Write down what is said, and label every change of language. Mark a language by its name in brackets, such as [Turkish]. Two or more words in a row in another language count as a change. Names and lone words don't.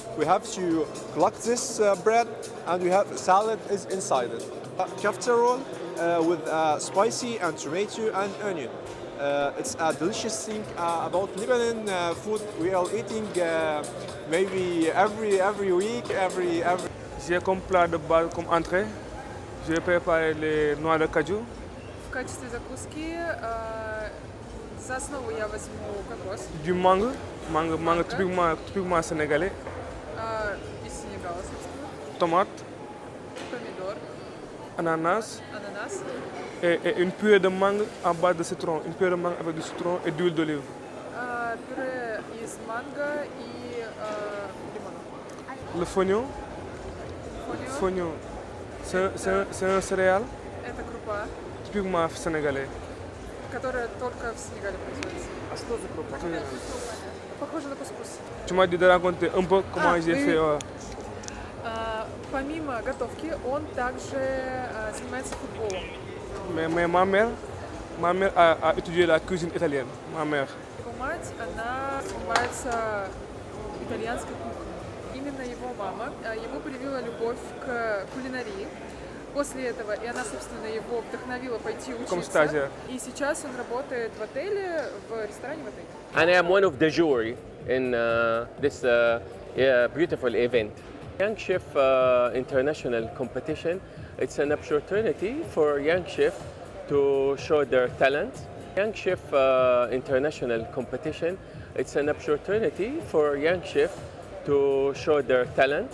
[English] We have to collect this bread, and we have salad is inside it. Casserole with spicy and tomato and onion. It's a delicious thing about Lebanon food. We are eating maybe every week, every. [French] J'ai comme plat de base, comme entrée, j'ai préparé les noix de cajou. [Russian] В качестве закуски за основу я возьму кокос. [French] Du mangue typiquement sénégalais. [Russian] Из Сенегала, собственно. [French] Tomate. [Russian] Помидор. [French] Ananas. [Russian] Ананас. [French] Et une purée de mangue en base de citron. Une purée de mangue avec du citron et d'huile d'olive. [Russian] Пюре из манго и лимона. [French] Le fognon. Fognon. C'est un céréale. [Russian] Это крупа, [French] Typiquement sénégalais. [Russian] которая только в Сенегале производится. А что за крупа? Похоже на кускус. [French] Tu m'as dit de raconter un peu comment j'ai fait. [Russian] Помимо готовки, он также занимается футболом. [French] Mais ma mère a étudié la cuisine italienne. Ma mère. [Russian] Его мать, она занимается итальянской кухней. Именно его мама, ему привила любовь к кулинарии. После этого, и она, собственно, его вдохновила пойти учиться. И сейчас он работает в отеле, в ресторане в отеле. [English] And I am one of the jury in this beautiful event. Young Chef International Competition, it's an opportunity for young chefs to show their talent. Young Chef International Competition, it's an opportunity for young chefs to show their talent.